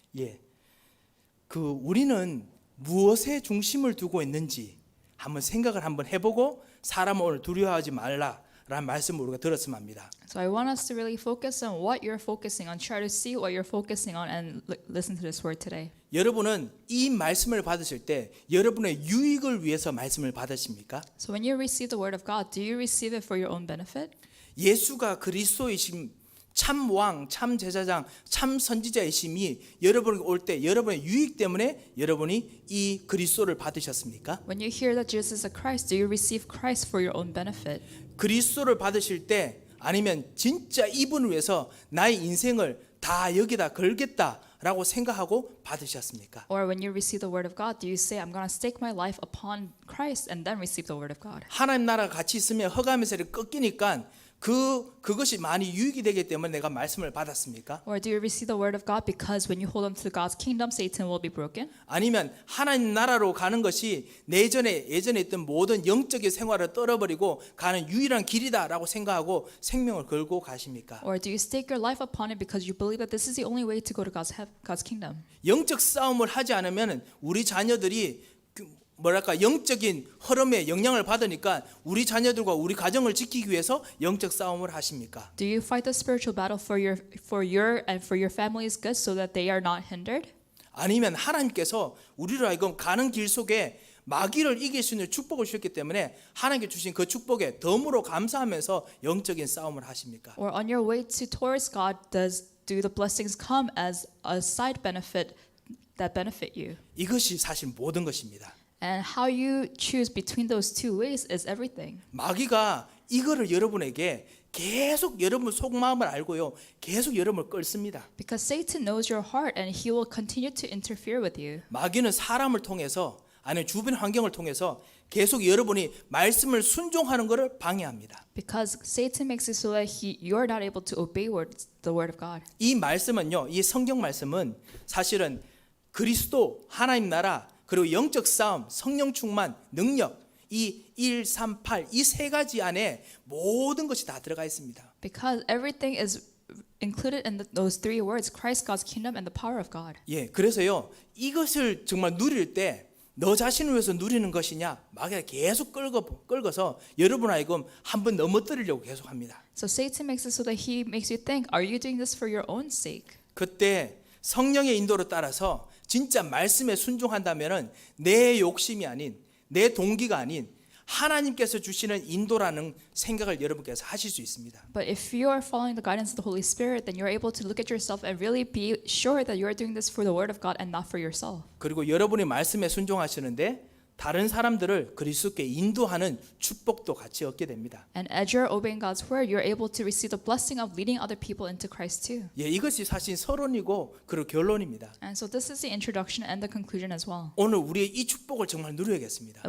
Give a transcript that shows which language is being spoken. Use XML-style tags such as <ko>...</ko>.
<ko>예, 그 우리는 무엇에 중심을 두고 있는지 한번 생각을 한번 해보고 사람을 오늘 두려워하지 말라라는 말씀을 우리가 들었으면 합니다.</ko> <en>So I want us to really focus on what you're focusing on. Try to see what you're focusing on and listen to this word today.</en> <ko>여러분은 이 말씀을 받으실 때 여러분의 유익을 위해서 말씀을 받으십니까?</ko> <en>So when you receive the word of God, do you receive it for your own benefit?</en> <ko>예수가 그리스도이심 참 왕, 참 제사장, 참 선지자이심이 여러분에게 올 때 여러분의 유익 때문에 여러분이 이 그리스도를 받으셨습니까?</ko> <en>When you hear that Jesus is a Christ, do you receive Christ for your own benefit?</en> <ko>그리스도를 받으실 때 아니면 진짜 이분을 위해서 나의 인생을 다 여기다 걸겠다라고 생각하고 받으셨습니까?</ko> <en>Or when you receive the word of God, do you say, I'm going to stake my life upon Christ and then receive the word of God?</en> <ko>하나님 나라가 같이 있으면 허감의 세를 꺾이니까 그것이 많이 유익이 되기 때문에 내가 말씀을 받았습니까?</ko> <en>Or do you receive the word of God because when you hold on to God's kingdom, Satan will be broken?</en> <ko>아니면 하나님 나라로 가는 것이 예전에 있던 모든 영적인 생활을 떨어버리고 가는 유일한 길이다라고 생각하고 생명을 걸고 가십니까?</ko> <en>Or do you stake your life upon it because you believe that this is the only way to go to God's kingdom?</en> <ko>영적 싸움을 하지 않으면 우리 자녀들이 영적인 흐름에 영향을 받으니까 우리 자녀들과 우리 가정을 지키기 위해서 영적 싸움을 하십니까?</ko> <en>Do you fight the spiritual battle for your and for your family's good so that they are not hindered?</en> <ko>아니면 하나님께서 우리로 하여금 가는 길 속에 마귀를 이길 수 있는 축복을 주셨기 때문에 하나님께 주신 그 축복에 덤으로 감사하면서 영적인 싸움을 하십니까?</ko> <en>Or on your way towards God, do the blessings come as a side benefit that benefit you?</en> <ko>이것이 사실 모든 것입니다.</ko> <en>And how you choose between those two ways is everything.</en> <ko>마귀가 이거를 여러분에게 계속 여러분 속마음을 알고요. 계속 여러분을 끌습니다.</ko> <en>Because Satan knows your heart and he will continue to interfere with you.</en> <ko>마귀는 사람을 통해서 아니면 주변 환경을 통해서 계속 여러분이 말씀을 순종하는 것을 방해합니다.</ko> <en>Because Satan makes it so that you're not able to obey the word of God.</en> <ko>이 말씀은요. 이 성경 말씀은 사실은 그리스도, 하나님 나라, 그리고 영적 싸움, 성령 충만, 능력 이 1, 3, 8 이 세 가지 안에 모든 것이 다 들어가 있습니다.</ko> <en>Because everything is included in those three words, Christ, God's kingdom, and the power of God.</en> <ko>예, 그래서요. 이것을 정말 누릴 때 너 자신을 위해서 누리는 것이냐? 마귀가 계속 끌어서 여러분 하여금 한번 넘어뜨리려고 계속 합니다.</ko> <en>So Satan makes it so that he makes you think, are you doing this for your own sake?</en> <ko>그때 성령의 인도를 따라서 진짜 말씀에 순종한다면은 내 욕심이 아닌 내 동기가 아닌 하나님께서 주시는 인도라는 생각을 여러분께서 하실 수 있습니다.</ko> <en>But if you are following the guidance of the Holy Spirit, then you're able to look at yourself and really be sure that you're doing this for the word of God and not for yourself.</en> <ko>그리고 여러분이 말씀에 순종하시는데 다른 사람들을 그리스도께 인도하는 축복도 같이 얻게 됩니다.</ko> <en>And as you're obeying God's word, you're able to receive the blessing of leading other people into Christ too.</en> <ko>예, 이것이 사실 서론이고 그리고 결론입니다.</ko> <en>And so this is the introduction and the conclusion as well.</en> <ko>오늘 우리의 이 축복을 정말 누려야겠습니다.</ko>